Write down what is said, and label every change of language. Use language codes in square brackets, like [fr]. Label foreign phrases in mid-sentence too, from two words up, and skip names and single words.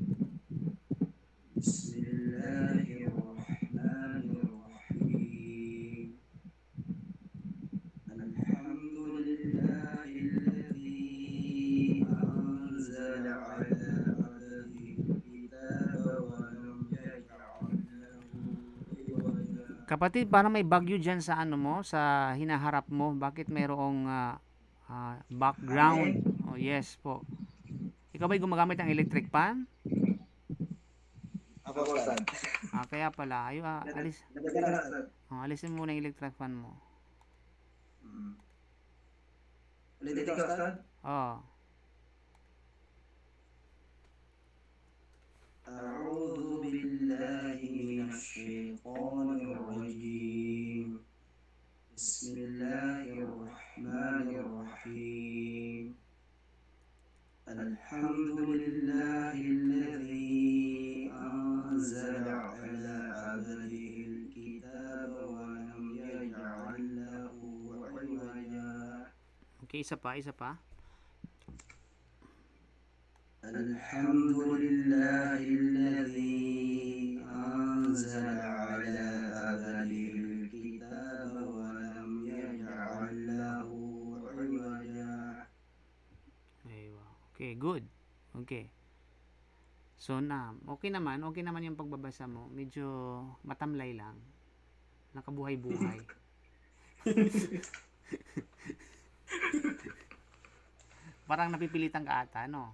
[ar] بسم الله الرحمن الرحيم. الحمد لله الذي أنزل على عبده الكتاب ولم يجعل له عوجا. [tl] Kapatid, parang may bagyo dyan sa sa hinaharap mo. Bakit mayroong Background. [en] Oh, yes po. [tl] Ikaw ba'y gumagamit ng electric fan? Ako, Ustad. Kaya pala. Nagdagan na, Ustad. Alisin mo na yung electric fan mo. Ulitin ka, Ustad? Oh. [ar] أعوذ بالله من الشيطان الرجيم بسم الله الرحمن الرحيم الحمد لله الذي أنزل على عبده الكتاب ولم يجعل له عوجا [tl] Okay, isa pa. [ar] الحمد لله الذي أنزل على عبده الكتاب ولم يجعل له عوجا. Aywa. [en] Okay, good. Okay. [tl] So okay naman yung pagbabasa mo. Medyo matamlay lang. Nakabuhay-buhay. Parang napipilitan ka ata, no?